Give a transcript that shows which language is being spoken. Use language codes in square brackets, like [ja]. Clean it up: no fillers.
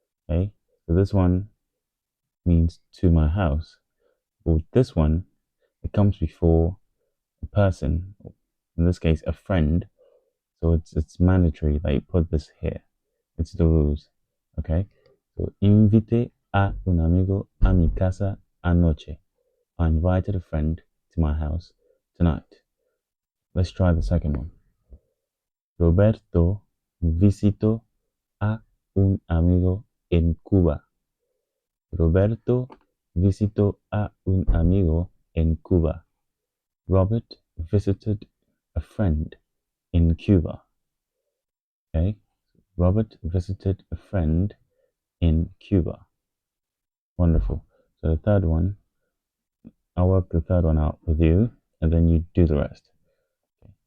[en] Okay, so this one means to my house, but this one, it comes before a person, in this case, a friend. So it's mandatory that you put this here. It's the rules. Okay, so [es] invite a un amigo a mi casa anoche. [en] I invited a friend to my house tonight. Let's try the second one. [es] Roberto visitó a un amigo en Cuba. Roberto visitó a un amigo en Cuba. [en] Robert visited a friend in Cuba. Okay, Robert visited a friend in Cuba. Wonderful. So the third one, I'll work the third one out with you, and then you do the rest. Okay.